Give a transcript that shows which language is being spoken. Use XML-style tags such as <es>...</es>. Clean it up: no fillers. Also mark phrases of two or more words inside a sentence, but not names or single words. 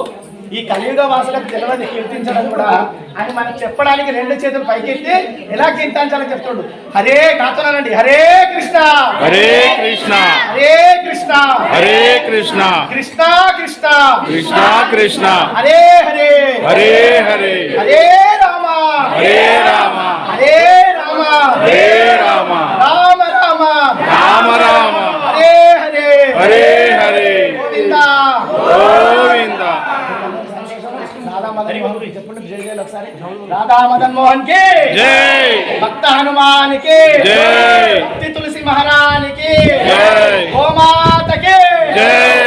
<te>ఈ కలియుగ వాసులకు తెలియదు కీర్తించడం కూడా అని మనకు చెప్పడానికి రెండు చేతులు పైకెత్తి ఎలా కీర్తించాలని చెప్తుండు. హరే నాతోనండి హరే కృష్ణ హరే కృష్ణ హరే కృష్ణ హరే కృష్ణ కృష్ణ కృష్ణ కృష్ణ కృష్ణ హరే హరే హరే హరే హరే రామ హరే రామ హరే రామ హరే రామ రామ రామ రామ రామ హరే హరే హరే హరే గోవిందా గోవింద రాధా మదన్ మోహన్ చెప్పండి జై జై ఒకసారి. రాధా మదన్ మోహన్ కి జై, భక్త హనుమాన్ కి జై, భక్తి తులసి మహారానికి జై, గోమాతకి జై,</te>